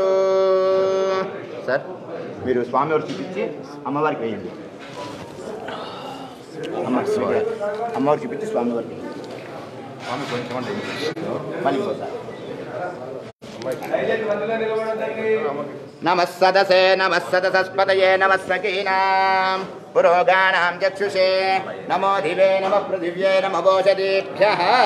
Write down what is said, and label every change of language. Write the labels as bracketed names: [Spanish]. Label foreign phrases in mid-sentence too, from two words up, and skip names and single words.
[Telugu] సార్ మీరు స్వామివారు చూపించి అమ్మవారికి వేయండి అమ్మవారు చూపించి స్వామివారికి స్వామి కొంచెం మళ్ళీ సార్ [Sanskrit] नमः सदसे नमः सदसस्पतये नमः सकीनां पुरोगाणां चक्षुषे नमो दिवे नमः पृथिव्ये नमो ओषधीभ्यः